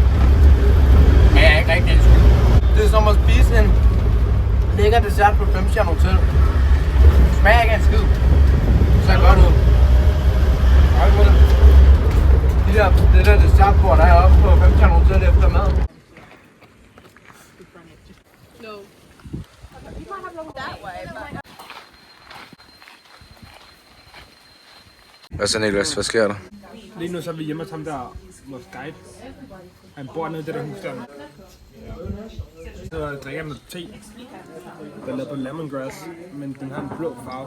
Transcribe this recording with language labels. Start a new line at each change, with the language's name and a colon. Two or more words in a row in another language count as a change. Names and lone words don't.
Danish: Men jeg er ikke rigtig elsket. Det er som at spise en lækker dessert på 5-stjernet hotel. Det smager ikke af en skid. Det ser godt ud. Hold på det. Det der dessertbord, der er oppe på 5-stjernet hotel efter mad.
English: No. You might have looked that way, but...
Danish: Hvad så Niklas? Hvad sker der? Lige nu så er vi hjemme hos ham der, vores guide. Han bor nede i det der hus der. Så drikker han noget te. Der er lavet på lemongrass, men den har en blå farve.